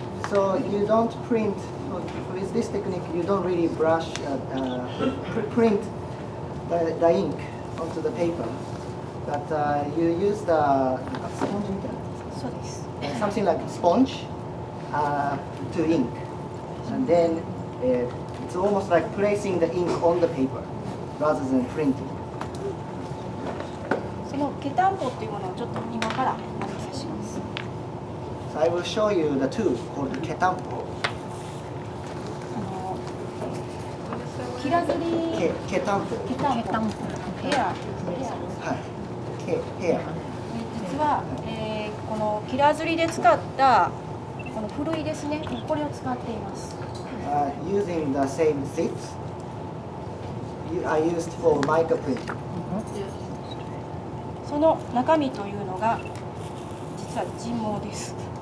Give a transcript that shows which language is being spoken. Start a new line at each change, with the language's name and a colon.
English: So you don't print with this technique. You don't really brush, print the ink onto the paper, but you use the sponge.
Japanese: そうです。
English: Something like sponge to ink, and then it's almost like placing the ink on the paper rather than printing.
Japanese: そのケタンポっていうものをちょっと今からお見せします。
English: I will show you the tool called ketampo.
Japanese: 切らずり Ketampo.
English: ヘア
Japanese: はい。ヘア。実は、この切らずりで使ったこのふるいですね、これを使っています。
English: Using the same seats I used for mica printing.
Japanese: その中身というのが実は人毛です。